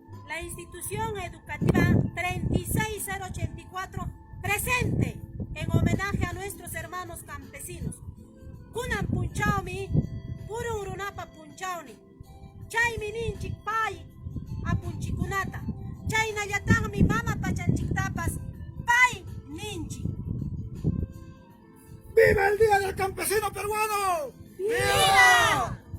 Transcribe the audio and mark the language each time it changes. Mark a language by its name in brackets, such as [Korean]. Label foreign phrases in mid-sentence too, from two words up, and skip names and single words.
[Spanish] la institución educativa 36084 presente en homenaje a nuestros hermanos campesinos. [Quechua] Kunan punchaumi, purun runapa punchauni. Chaymi ninchik pay apunchikunata. Chaynallataqmi mama pachanchiktapas pay ninchik. [Spanish] ¡Viva el Día del Campesino Peruano! ¡Viva!